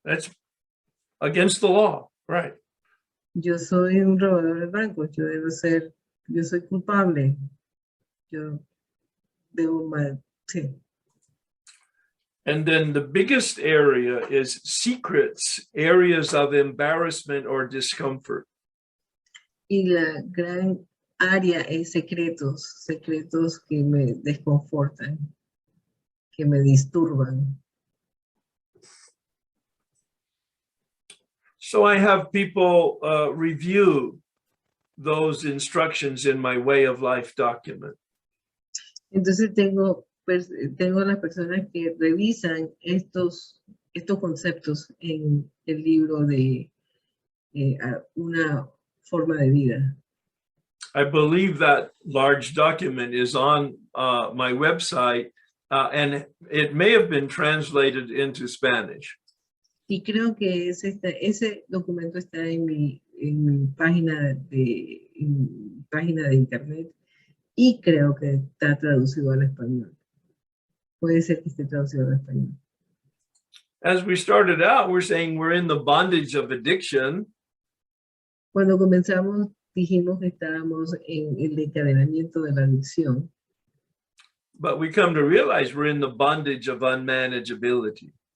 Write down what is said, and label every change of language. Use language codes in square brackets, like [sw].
[en] That's against the law, right? [es] Yo soy un robador de bancos, yo soy culpable. Yo debo mal, sí. [en] And then the biggest area is secrets, areas of embarrassment or discomfort. [es] Y la gran área es secretos que me desconfortan, que me disturban. [en] So I have people review those instructions in my way of life document. [es] Entonces tengo las personas que revisan estos conceptos en el libro de una forma de vida. [en] I believe that large document is on my website, and it may have been translated into Spanish. [es] Y creo que ese documento está en mi página de internet y creo que está traducido al español. Puede ser que esté traducido al español. [en] As we started out, we're saying we're in the bondage of addiction. [es] Cuando comenzamos dijimos que estábamos en el encadenamiento de la adicción, [en] But we come to realize we're in the bondage of unmanageability.